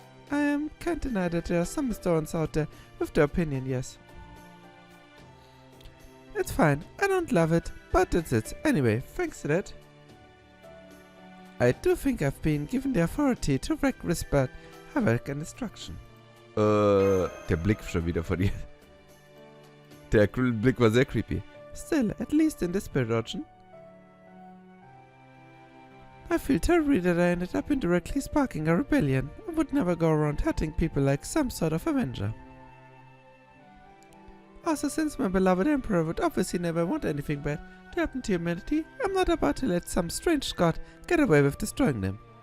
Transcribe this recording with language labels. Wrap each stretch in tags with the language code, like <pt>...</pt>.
<en>I can't deny that there are some historians out there with their opinion, yes. It's fine, I don't love it, but it's it. Anyway, thanks to that. I do think I've been given the authority to wreak respect, havoc and destruction.</en> <de>Der Blick schon wieder von ihr. Der Blick war sehr creepy.</de> <en>Still, at least in the spirit origin. I feel terribly that I ended up indirectly sparking a rebellion. I would never go around hurting people like some sort of avenger. Also, since my beloved emperor would obviously never want anything bad to happen to humanity, I'm not about to let some strange god get away with destroying them.</en>